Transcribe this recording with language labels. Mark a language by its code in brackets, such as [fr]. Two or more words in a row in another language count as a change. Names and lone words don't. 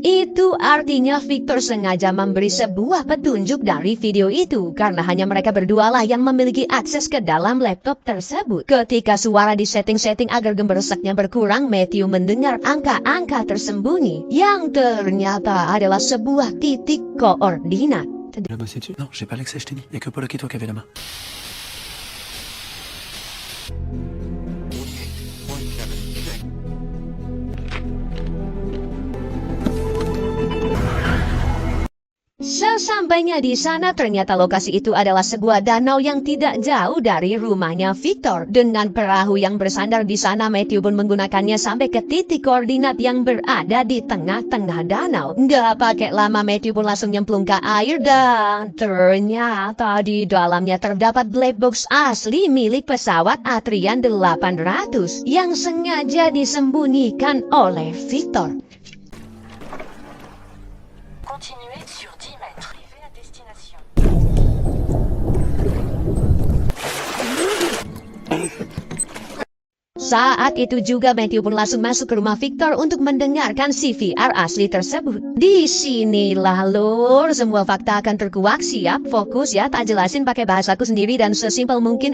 [id] Itu artinya Victor sengaja memberi sebuah petunjuk dari video itu karena hanya mereka berdua lah yang memiliki akses ke dalam laptop tersebut. Ketika suara di setting-setting agar gemberesaknya berkurang, Matthew mendengar angka-angka tersembunyi yang ternyata adalah sebuah titik koordinat. [fr] Tu l'as bossé dessus? Non, j'ai pas l'accès, je t'ai dit. Y'a que Paul et toi qui avait la main. [id] Sesampainya di sana ternyata lokasi itu adalah sebuah danau yang tidak jauh dari rumahnya Victor. Dengan perahu yang bersandar di sana, Matthew pun menggunakannya sampai ke titik koordinat yang berada di tengah-tengah danau. Nggak pakai lama Matthew pun langsung nyemplung ke air dan ternyata di dalamnya terdapat [en] black box [id] asli milik pesawat Atrian 800 yang sengaja disembunyikan oleh Victor. [fr] Continuez sur 10 mètres. Arrivez à destination. [id] Saat itu juga Matthew pun langsung masuk ke rumah Victor untuk mendengarkan CVR asli tersebut. Di sinilah lur, semua fakta akan terkuak. Siap, fokus ya, tak jelasin pakai bahasaku sendiri dan sesimpel mungkin.